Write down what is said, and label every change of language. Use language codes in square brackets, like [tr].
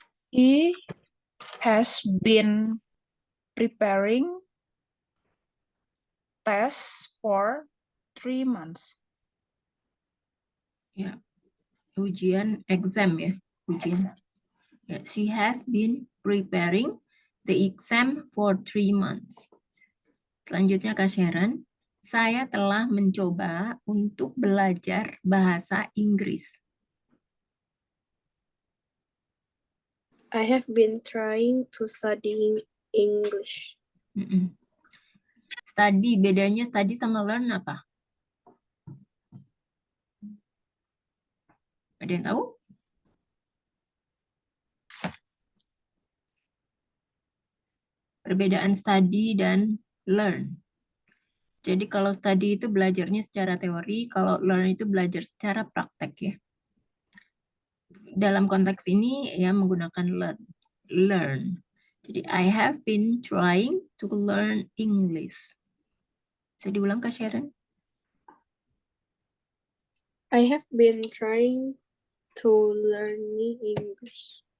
[en] He has been preparing tests for 3 months. [id] Ya, ujian exam ya, ujian. [en] Ya, she has been preparing the exam for 3 months. [id] Selanjutnya Kak Sharon, saya telah mencoba untuk belajar bahasa Inggris. [en] I have been trying to studying English. [id] Study, bedanya study sama learn apa? Ada yang tahu? Perbedaan study dan learn. Jadi kalau study itu belajarnya secara teori, kalau learn itu belajar secara praktek ya. Dalam konteks ini ya menggunakan learn. Learn. [en] Jadi I have been trying to learn English. [id] Bisa diulang Kak Sharon? [en] I have been trying to learn English.